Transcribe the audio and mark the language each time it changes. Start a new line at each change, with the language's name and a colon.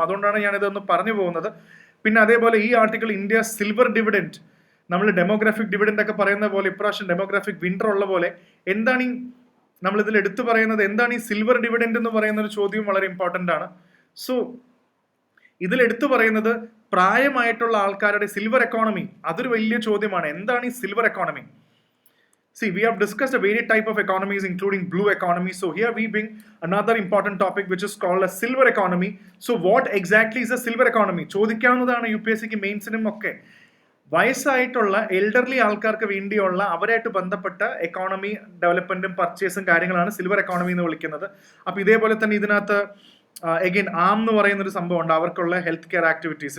Malayalam: അതുകൊണ്ടാണ് ഞാനിതൊന്ന് പറഞ്ഞു പോകുന്നത്. പിന്നെ അതേപോലെ ഈ ആർട്ടിക്കിൾ ഇന്ത്യ സിൽവർ ഡിവിഡൻഡ്, നമ്മൾ ഡെമോഗ്രാഫിക് ഡിവിഡൻഡ് ഒക്കെ പറയുന്ന പോലെ ഇപ്രാവശ്യം ഡെമോഗ്രാഫിക് വിന്റർ ഉള്ള പോലെ എന്താണ് ഈ നമ്മൾ ഇതിൽ എടുത്തു പറയുന്നത്, എന്താണ് ഈ സിൽവർ ഡിവിഡൻഡ് എന്ന് പറയുന്ന ഒരു ചോദ്യം വളരെ ഇമ്പോർട്ടന്റ് ആണ്. സോ ഇതിൽ എടുത്തു പറയുന്നത് പ്രായമായിട്ടുള്ള ആൾക്കാരുടെ സിൽവർ എക്കോണമി, അതൊരു വലിയ ചോദ്യമാണ്. എന്താണ് ഈ silver economy?
English: See, we have discussed a varied type of economies, including blue economy. So here we bring another important topic, which is called a silver economy. So what exactly is a silver economy?
Malayalam: ചോദിക്കാവുന്നതാണ് UPSCക്ക് മെയിൻസിനും ഒക്കെ. വയസ്സായിട്ടുള്ള elderly ആൾക്കാർക്ക് വേണ്ടിയുള്ള അവരായിട്ട് ബന്ധപ്പെട്ട economy ഡെവലപ്മെന്റും പർച്ചേസും കാര്യങ്ങളാണ് silver economy എന്ന് വിളിക്കുന്നത്. അപ്പൊ ഇതേപോലെ തന്നെ ഇതിനകത്ത് അഗൈൻ ആം എന്ന് പറയുന്ന ഒരു സംഭവം ഉണ്ട്, അവർക്കുള്ള ഹെൽത്ത് കെയർ ആക്ടിവിറ്റീസ്.